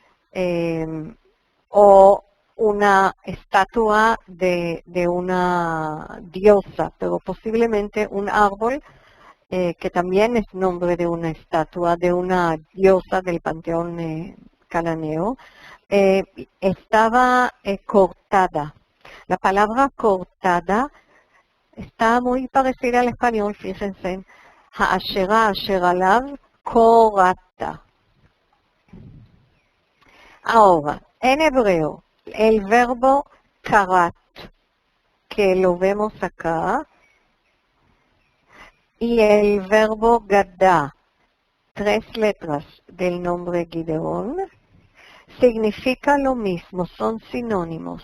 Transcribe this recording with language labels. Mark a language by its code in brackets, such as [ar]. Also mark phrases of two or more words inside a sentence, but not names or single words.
[es] o una estatua de una diosa, pero posiblemente un árbol que también es nombre de una estatua, de una diosa del panteón cananeo, estaba cortada. La palabra cortada está muy parecida al español, fíjense. [he] האשרה אשר עליו כרתה. [es] Ahora, en hebreo, el verbo karat, que lo vemos acá, y el verbo gadá, 3 letras del nombre Gideón, significa lo mismo, son sinónimos.